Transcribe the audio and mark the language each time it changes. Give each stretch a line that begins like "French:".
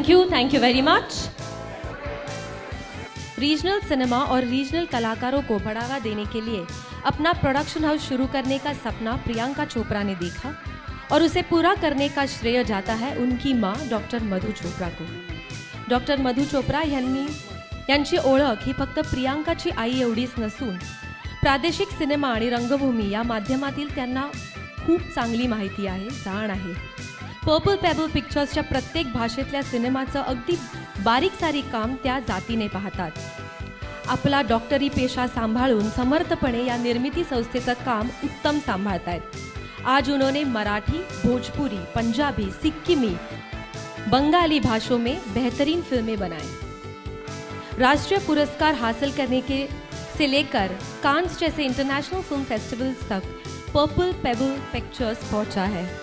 English: Thank you very much.
Hindi: Regional cinema और regional कलाकारों को बढ़ावा देने के लिए अपना प्रोडक्शन हाउस शुरू करने का सपना प्रियंका चोपड़ा ने देखा और उसे पूरा करने का श्रेय जाता है उनकी माँ डॉक्टर मधु चोप्रा को.
Marathi: डॉक्टर मधु चोप्रा यांची ओळख ही फक्त प्रियांकाची आई एवढीच नसून प्रादेशिक सिनेमा आणि रंगभूमी या माध्यमातील त्यांना खूप चांगली माहिती आहे, जाण आहे. पर्पल पेबल पिक्चर्सच्या प्रत्येक भाषेतल्या सिनेमाचं अगदी बारीक सारीक काम त्या जातीने पाहतात. आपला डॉक्टरी पेशा सांभाळून समर्थपणे या निर्मिती संस्थेचं काम उत्तम सांभाळतायत.
Hindi: आज उन्होंने मराठी, भोजपुरी, पंजाबी, सिक्किमी, बंगाली भाषाओं में बेहतरीन फिल्में बनाई. राष्ट्रीय पुरस्कार हासिल करने के से लेकर कांस जैसे इंटरनेशनल फिल्म फेस्टिवल्स तक पर्पल पेबल पिक्चर्स पहुंचा है.